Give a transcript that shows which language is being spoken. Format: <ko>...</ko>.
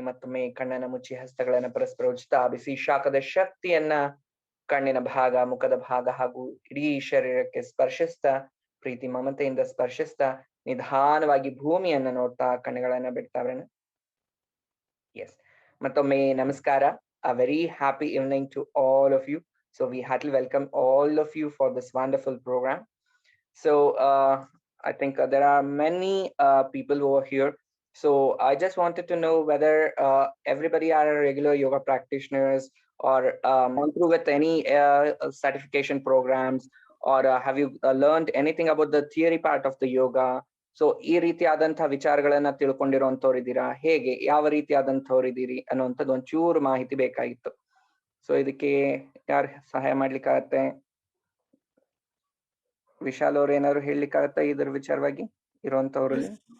<kn>ಮತ್ತೊಮ್ಮೆ ಕಣ್ಣನ್ನ ಮುಚ್ಚಿ ಹಸ್ತಗಳನ್ನ ಪರಸ್ಪರ ಉಜ್ತಾ ಬಿಸಿ ಶಾಖದ ಶಕ್ತಿಯನ್ನ ಕಣ್ಣಿನ ಭಾಗ, ಮುಖದ ಭಾಗ ಹಾಗೂ ಇಡೀ ಶರೀರಕ್ಕೆ ಸ್ಪರ್ಶಿಸ್ತಾ, ಪ್ರೀತಿ ಮಮತೆಯಿಂದ ಸ್ಪರ್ಶಿಸ್ತಾ ನಿಧಾನವಾಗಿ ಭೂಮಿಯನ್ನ ನೋಡ್ತಾ ಕಣ್ಣುಗಳನ್ನ ಬಿಡ್ತಾ ಬರೋಣ. ಎಸ್, ಮತ್ತೊಮ್ಮೆ ನಮಸ್ಕಾರ.</kn> <en>A very happy evening to all of you. So we heartily welcome all of you for this wonderful program. So I think there are many people who are here. So I just wanted to know whether everybody are regular yoga practitioners or gone through with any certification programs, or have you learned anything about the theory part of the yoga?</en> <kn>So ಈ ರೀತಿಯಾದಂತಹ ವಿಚಾರಗಳನ್ನ ತಿಳ್ಕೊಂಡಿರೋಂಥವ್ರು ಇದ್ದೀರಾ, ಹೇಗೆ ಯಾವ ರೀತಿಯಾದಂಥವ್ರು ಇದ್ದೀರಿ ಅನ್ನುವಂಥದ್ದು ಒಂಚೂರು ಮಾಹಿತಿ ಬೇಕಾಗಿತ್ತು. ಸೊ ಇದಕ್ಕೆ ಯಾರು ಸಹಾಯ ಮಾಡ್ಲಿಕ್ಕಾಗತ್ತೆ? ವಿಶಾಲ್ ಅವ್ರು ಏನಾದ್ರು ಹೇಳಲಿಕ್ಕಾಗತ್ತಾ ಇದ್ರ ವಿಚಾರವಾಗಿ ಇರುವಂತವ್ರಲ್ಲಿ?</kn>